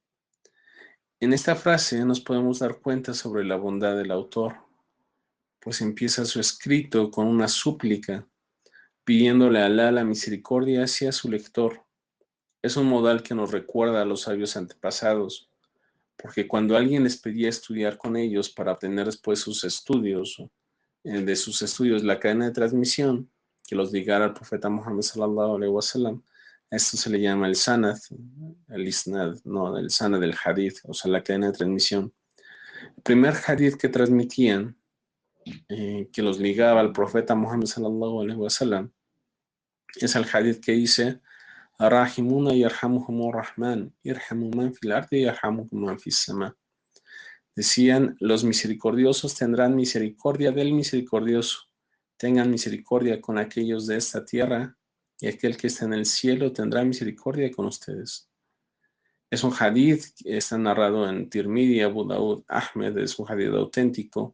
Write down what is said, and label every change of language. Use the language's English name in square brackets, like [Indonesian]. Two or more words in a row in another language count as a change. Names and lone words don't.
[Spanish] En esta frase nos podemos dar cuenta sobre la bondad del autor, pues empieza su escrito con una súplica, pidiéndole a Allah la misericordia hacia su lector. Es un modal que nos recuerda a los sabios antepasados, porque cuando alguien les pedía estudiar con ellos para obtener después sus estudios, de sus estudios la cadena de transmisión que los ligara al profeta Muhammad [Arabic] صلى الله عليه وسلم, [Spanish] esto se le llama el sanad, el isnad, no, el sanad del hadith, o sea, la cadena de transmisión. El primer hadith que transmitían, que los ligaba al profeta Muhammad [Arabic] صلى الله عليه وسلم, [Spanish] es el hadith que dice: [Arabic] الراحمون يرحمهم الرحمن، ارحموا من في الأرض يرحمكم من في السماء. [Spanish] Decían, los misericordiosos tendrán misericordia del misericordioso. Tengan misericordia con aquellos de esta tierra, y aquel que está en el cielo tendrá misericordia con ustedes. Es un hadith que está narrado en Tirmidhi, Abu Daud, Ahmed, es un hadith auténtico.